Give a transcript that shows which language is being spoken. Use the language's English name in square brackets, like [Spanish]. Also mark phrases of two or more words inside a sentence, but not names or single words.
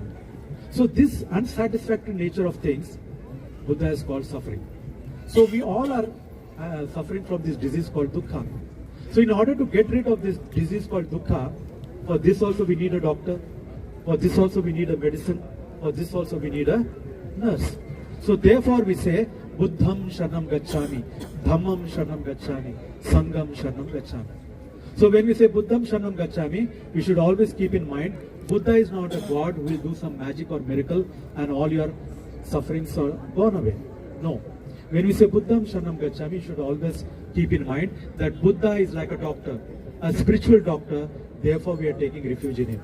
[English] So this unsatisfactory nature of things, Buddha is called suffering. So we all are suffering from this disease called dukkha. So in order to get rid of this disease called dukkha, for this also we need a doctor, for this also we need a medicine, for this also we need a nurse. So therefore we say, [Pali] Buddham Sharanam Gacchami, Dhammam Sharanam Gacchami, Sangham Sharanam Gacchami. [English] So when we say [Pali] Buddham Sharanam Gacchami, [English] we should always keep in mind, Buddha is not a god who will do some magic or miracle and all your sufferings are gone away. No. When we say [Pali] Buddham Sharanam Gacchami, [English] you should always keep in mind that Buddha is like a doctor, a spiritual doctor, therefore we are taking refuge in him.